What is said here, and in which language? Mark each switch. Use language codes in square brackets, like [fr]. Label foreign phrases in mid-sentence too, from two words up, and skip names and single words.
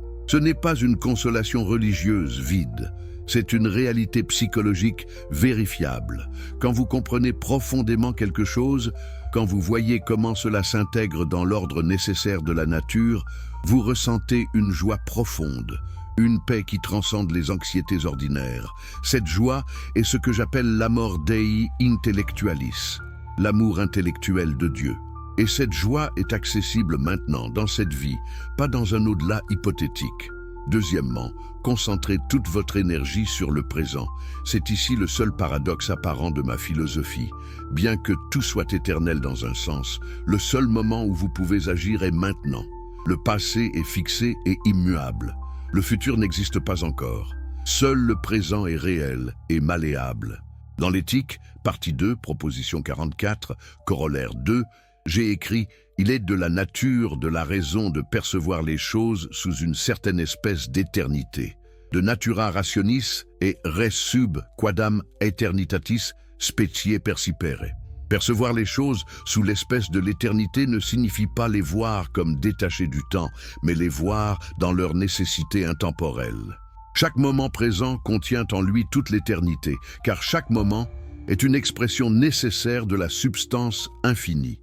[fr] Ce n'est pas une consolation religieuse vide, c'est une réalité psychologique vérifiable. Quand vous comprenez profondément quelque chose, quand vous voyez comment cela s'intègre dans l'ordre nécessaire de la nature, vous ressentez une joie profonde, une paix qui transcende les anxiétés ordinaires. Cette joie est ce que j'appelle l' [la] amor Dei intellectualis, [fr] l'amour intellectuel de Dieu. Et cette joie est accessible maintenant, dans cette vie, pas dans un au-delà hypothétique. Deuxièmement, concentrez toute votre énergie sur le présent. C'est ici le seul paradoxe apparent de ma philosophie. Bien que tout soit éternel dans un sens, le seul moment où vous pouvez agir est maintenant. Le passé est fixé et immuable. Le futur n'existe pas encore. Seul le présent est réel et malléable. Dans l'éthique, partie 2, proposition 44, corollaire 2, j'ai écrit « Il est de la nature, de la raison de percevoir les choses sous une certaine espèce d'éternité. [la] De natura rationis et res sub quadam aeternitatis specie percipere. [fr] » Percevoir les choses sous l'espèce de l'éternité ne signifie pas les voir comme détachées du temps, mais les voir dans leur nécessité intemporelle. Chaque moment présent contient en lui toute l'éternité, car chaque moment est une expression nécessaire de la substance infinie.